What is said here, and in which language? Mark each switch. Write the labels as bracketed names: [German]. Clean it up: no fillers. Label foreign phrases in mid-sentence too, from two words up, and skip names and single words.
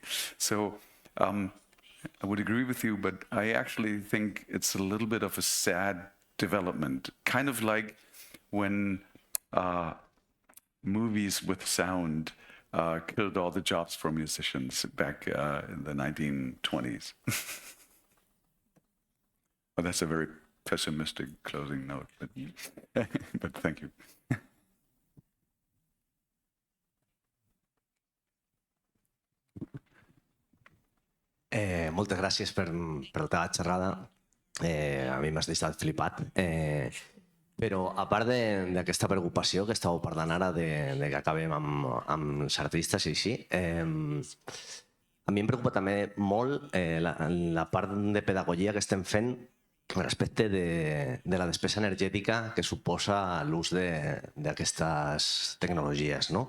[English] So I would agree with you, but I actually think it's a little bit of a sad development, kind of like when movies with sound killed all the jobs for musicians back in the 1920s. Well, that's a very pessimistic closing note, but thank you. [Catalan] Moltes gràcies per la teva xerrada. A mi m'has deixat flipat. Però a part d'aquesta preocupació que estàveu parlant ara de que acabem amb els artistes i així, a mi em preocupa també molt la part de pedagogia que estem fent respecte de la despesa energètica que suposa l'ús d'aquestes tecnologies, no?